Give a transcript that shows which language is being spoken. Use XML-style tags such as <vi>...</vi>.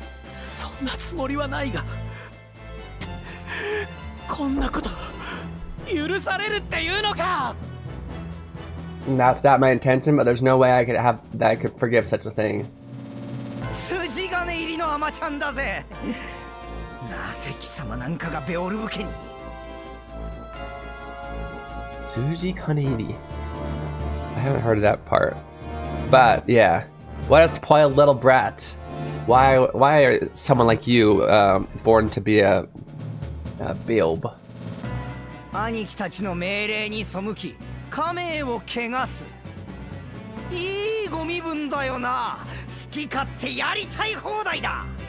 <ja>そんなつもりはないが、こんなこと許されるっていうのか。</ja> <en>That's not my intention, but there's no way I could forgive such a thing.</en> <ja>筋金入りのアマちゃんだぜ。なぜ貴様なんかがベオルブ家に。 Tsuji Kanedi.</ja> <en>I haven't heard of that part. But yeah. What a spoiled little brat. Why are someone like you born to be a Beelb?</en> <ja>兄貴たちの命令に背き、家名を汚す。いいご身分だよな。好き勝手やりたい放題だ。</ja>